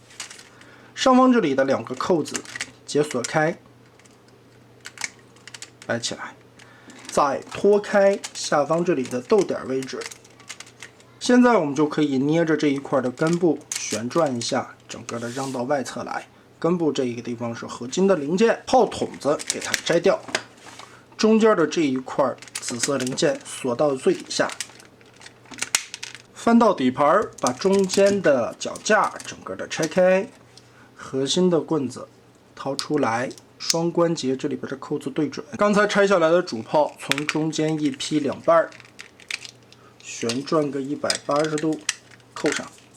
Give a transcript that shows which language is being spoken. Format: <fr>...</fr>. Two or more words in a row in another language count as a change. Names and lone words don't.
<zh>上方这里的2个扣子解锁开，摆起来，再拖开下方这里的逗点位置。现在我们就可以捏着这一塊的根部旋轉一下，整個的讓到外側來。根部這一個地方是合金的零件，炮筒子給它摘掉，中間的這一塊紫色零件鎖到最底下。翻到底盤，把中間的腳架整個的拆開。核心的棍子掏出来，雙關節這裡邊的扣子對準。剛才拆下來的主炮從中間一劈2半，旋轉個180度，扣上。</zh>